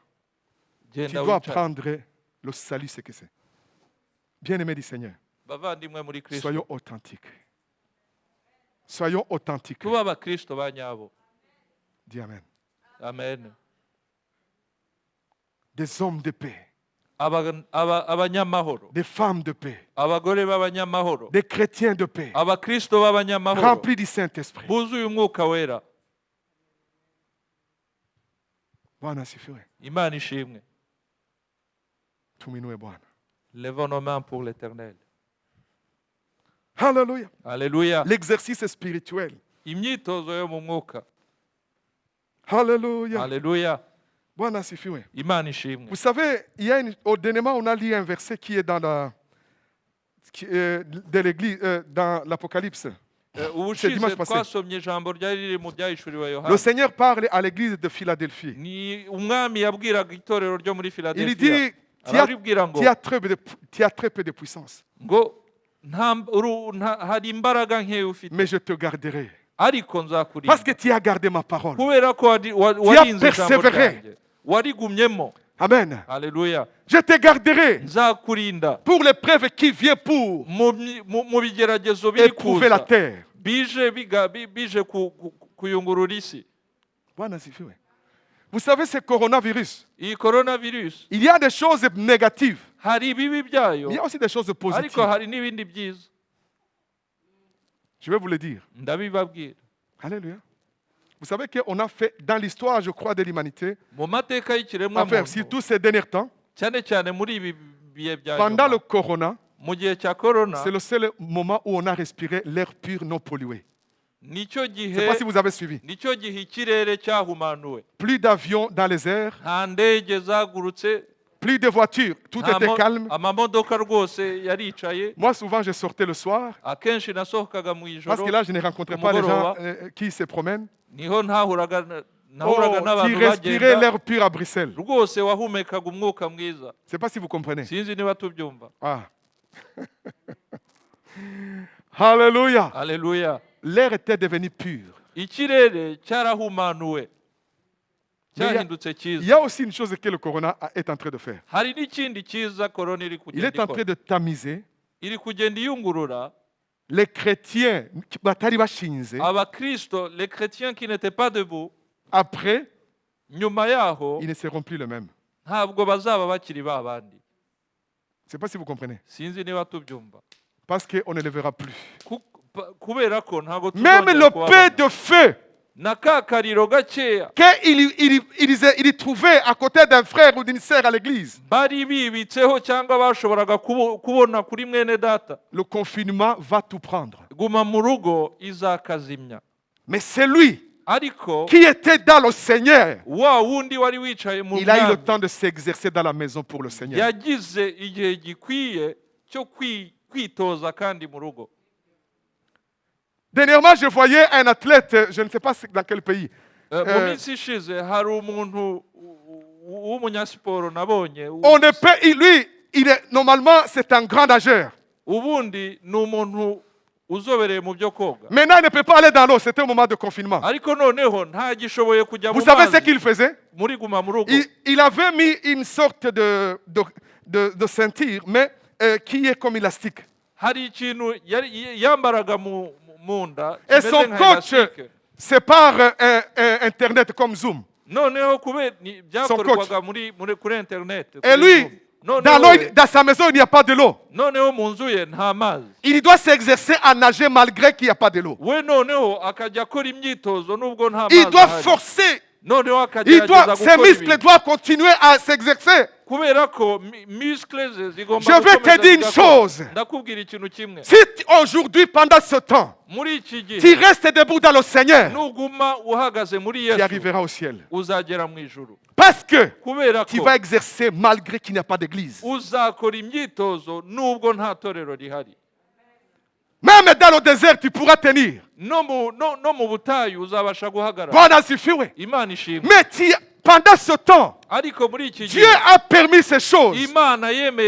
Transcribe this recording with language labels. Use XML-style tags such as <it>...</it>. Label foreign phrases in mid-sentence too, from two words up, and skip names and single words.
<rw>Genda</rw> <fr>dois</fr> <rw>wicare.</rw> <fr>apprendre Le salut, c'est que c'est. Bien-aimés du Seigneur,</fr> <rw>bavandimwe muri kristo</rw> <fr>soyons authentiques. Soyons authentiques.</fr> <rw>tuba abakristo ba nyabo.</rw> <fr>Dis Amen. Amen. Des hommes de paix,</fr> <rw>Abanyamahoro,</rw> <fr>des femmes de paix,</fr> <rw>abagore b'abanyamahoro,</rw> <fr>des chrétiens de paix,</fr> <rw>abakristo b'abanyamahoro</rw> <fr>remplis du Saint-Esprit.</fr> <rw>buzuye umwuka wera.</rw> <sw>Bwana asifiwe.</sw> <rw>Imana ishimwe.</rw> <sw>Tuminue Bwana.</sw> <fr>Levons nos mains pour l'éternel. Alléluia. Alléluia. L'exercice spirituel.</fr> <rw>Imyitozo yo mu mwuka.</rw> <fr>Alléluia. Alléluia.</fr> <sw>Bwana asifiwe.</sw> <rw>Imana ishimwe.</rw> <fr>Vous savez, au dernièrement, on a lu un verset qui est dans de l'Église, dans l'Apocalypse.</fr> <rw>Ubushize</rw> <fr>dimanche passé.</fr> <rw>twasomye ijambo ryari riri mu byahishuriwe</rw> <fr>Le</fr> <rw>Yohana.</rw> <fr>Seigneur parle à l'Église de Philadelphie.</fr> <rw>Ni umwami yabwiraga itorero ryo muri</rw> <fr>Il Philadelphia. dit,</fr> <rw>Arabibwira ngo</rw> <fr>tu as très peu de puissance,</fr> <rw>hari imbaraga nkeya ufite,</rw> <fr>mais je te garderai.</fr> <rw>ariko nzakurinda</rw> <fr>Parce que tu as gardé ma parole.</fr> <rw>kubera ko warinze ijambo</rw> <fr>persévéré.</fr> <rw>ryanjye, warigumyemo. Amen. Haleluya.</rw> <fr>Je te garderai</fr> <rw>Nzakurinda</rw> <fr>pour l'épreuve qui vient pour</fr> <rw>mu bigeragezo biri</rw> <fr>éprouver la</fr> <rw>kuza,</rw> <fr>terre.</fr> <rw>bije kuyungurura isi.</rw> <sw>Bwana asifiwe.</sw> <fr>Vous savez, ce coronavirus,</fr> <rw>Iyi coronavirus</rw> <fr>il y a des choses négatives,</fr> <rw>hari ibibi byayo,</rw> <fr>il y a aussi des choses</fr> <rw>ariko</rw> <fr>positives.</fr> <rw>hari n'ibindi byiza.</rw> <fr>Je vais vous le dire.</fr> <rw>Ndabibabwira.</rw> <fr>Alléluia. Vous savez qu'on a fait, dans l'histoire, je crois, de l'humanité,</fr> <rw>Mu mateka y'ikiremwa</rw> <fr>enfin,</fr> <rw>muntu,</rw> <fr>surtout ces derniers temps,</fr> <rw>cyane cyane muri ibi bihe bya</rw> <fr>pendant</fr> <rw>nyuma,</rw> <fr>le corona,</fr> <rw>mu gihe cya corona,</rw> <fr>c'est le seul moment où on a respiré l'air pur non pollué.</fr> <rw>nicyo</rw> <fr>Je ne sais</fr> <rw>gihe</rw> <fr>pas si vous avez suivi.</fr> <rw>nicyo gihe ikirere cyahumanuwe.</rw> <fr>Plus d'avions dans les airs,</fr> <rw>Nta ndege zagurutse,</rw> <fr>plus de voitures, tout était calme.</fr> <rw>amamodoka rwose yaricaye.</rw> <fr>Moi, souvent, je sortais le soir,</fr> <rw>Akenshi nasohokaga mu</rw> <fr>parce</fr> <rw>ijoro,</rw> <fr>que là, je ne rencontrais pas les gens</fr> <rw>Umugoroba.</rw> <fr>qui se promènent.</fr> <rw>niho nahuraga</rw> <fr>Oh,</fr> <rw>n'abantu</rw> <fr>qui respiraient</fr> <rw>bagenda,</rw> <fr>l'air pur à Bruxelles.</fr> <rw>rwose wahumekaga umwuka mwiza.</rw> <fr>Je ne sais pas si vous comprenez.</fr> <rw>Sinzi niba tubyumva.</rw> <fr>Ah. Alléluia.</fr> <rw>Haleluya.</rw> <fr>L'air était devenu pur.</fr> <rw>Ikirere cyarahumanuwe, cyahindutse</rw> <fr>Il</fr> <rw>cyiza.</rw> <fr>y a aussi une chose que le corona est en train de faire.</fr> <rw>Hari n'ikindi cyiza korona iri</rw> <fr>Il</fr> <rw>kugenda</rw> <fr>est en train</fr> <rw>ikora.</rw> <fr>de tamiser</fr> <rw>Iri kugenda iyungurura</rw> <fr>les chrétiens</fr> <rw>batari bashinze. abakristo,</rw> <fr>les chrétiens qui n'étaient pas debout, Après,</fr> <rw>nyuma yaho</rw> <fr>ils ne seront plus les mêmes.</fr> <rw>ntabwo bazaba bakiri ba bandi.</rw> <fr>Je ne sais pas si vous comprenez.</fr> <rw>Sinzi niba tubyumva.</rw> <fr>Parce qu'on ne les verra plus.</fr> <rw>Kubera ko ntabwo</rw> <fr>Même</fr> <rw>tuzongera</rw> <fr>le peu</fr> <rw>kubabona.</rw> <fr>de feu</fr> <rw>Na ka kariro gakeya</rw> <fr>qu'il trouvait à côté d'un frère ou d'une sœur à l'église,</fr> <rw>bari bibitseho cyangwa bashoboraga kubona kuri mwene data,</rw> <fr>le confinement va tout prendre.</fr> <rw>guma mu rugo izakazimya.</rw> <fr>Mais c'est lui</fr> <rw>Ariko</rw> <fr>qui était dans le Seigneur.</fr> <rw>wa wundi wari wicaye mu</rw> <fr>Il a eu le</fr> <rw>mwami</rw> <fr>temps de s'exercer dans la maison pour le Seigneur.</fr> <rw>yagize igihe gikwiye cyo kwitoza kandi mu rugo.</rw> <fr>Dernièrement, je voyais un athlète, je ne sais pas dans quel pays.</fr> <rw>Mu minsi ishize hari umuntu w'umunyasiporo nabonye.</rw> <fr>On ne peut, normalement, c'est un grand nageur.</fr> <rw>Ubundi ni umuntu uzobereye mu byo koga.</rw> <fr>Maintenant, il ne peut pas aller dans l'eau. C'était au moment de confinement.</fr> <rw>Ariko noneho ntagishoboye kujya mu</rw> <fr>Vous savez ce</fr> <rw>mazi.</rw> <fr>qu'il faisait?</fr> <rw>Muri guma mu rugo.</rw> <fr>Il avait mis une sorte de ceinture, mais qui est comme élastique.</fr> <rw>Hari ikintu yambaraga mu nda</rw> <fr>Et</fr> <rw>kimeze</rw> <fr>son</fr> <rw>nka</rw> <fr>coach, elastique. c'est par Internet comme Zoom.</fr> <rw>Noneho kubera byakorwaga kuri internet.</rw> <fr>Et lui, dans sa maison, il n'y a pas de l'eau.</fr> <rw>Noneho mu nzu ye nta mazi.</rw> <fr>Il doit s'exercer à nager malgré qu'il n'y a pas de l'eau.</fr> <rw>We noneho akajya akora imyitozo nubwo nta mazi.</rw> <fr>Il doit</fr> <rw>ahari.</rw> <fr>forcer.</fr> <rw>Noneho akagerageza</rw> <fr>Ses</fr> <rw>gukora</rw> <fr>muscles</fr> <rw>ibintu.</rw> <fr>doivent continuer à s'exercer.</fr> <rw>Kubera ko muscles ze zigomba</rw> <fr>Je vais te</fr> <rw>gukomeza</rw> <fr>dire une</fr> <rw>zigakora.</rw> <fr>chose.</fr> <rw>Ndakubwira ikintu kimwe.</rw> <fr>Si aujourd'hui, pendant ce temps,</fr> <rw>Muri iki</rw> <fr>tu</fr> <rw>gihe</rw> <fr>restes debout dans le Seigneur,</fr> <rw>nuguma uhagaze muri</rw> <fr>tu</fr> <rw>Yesu</rw> <fr>arriveras au ciel.</fr> <rw>uzagera mu ijuru.</rw> <fr>Parce que</fr> <rw>Kubera</rw> <fr>tu</fr> <rw>ko</rw> <fr>vas exercer malgré qu'il n'y a pas d'église.</fr> <rw>uzakora imyitozo nubwo nta torero rihari.</rw> <fr>Même dans le désert, tu pourras tenir.</fr> <rw>No mu butayu uzabasha guhagarara.</rw> <sw>Bwana asifiwe.</sw> <rw>Imana ishimwe.</rw> <fr>Mais pendant ce temps,</fr> <rw>Ariko muri iki</rw> <fr>Dieu</fr> <rw>gihe</rw> <fr>a permis ces choses.</fr> <rw>Imana yemeye</rw>